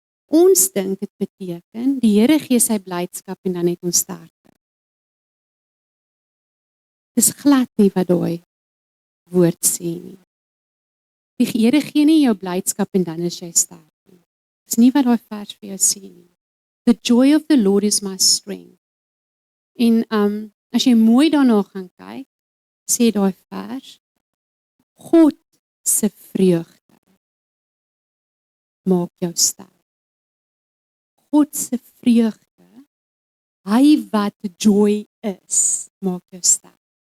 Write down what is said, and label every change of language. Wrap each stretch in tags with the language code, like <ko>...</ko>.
<af>Ons dink dit beteken, die Here gee sy blydskap en dan het ons sterkte. Dis glad nie wat daai woord sê nie. Die Here gee nie jou blydskap en dan is jy sterk nie. Dis nie wat daai vers vir jou sê nie.</af> <en>The joy of the Lord is my strength.</en> <af>En as jy mooi daarna gaan kyk, sê daai vers, God se vreugde maak jou sterk. God se vreugde, hy wat joy is, maak jou sterk.</af>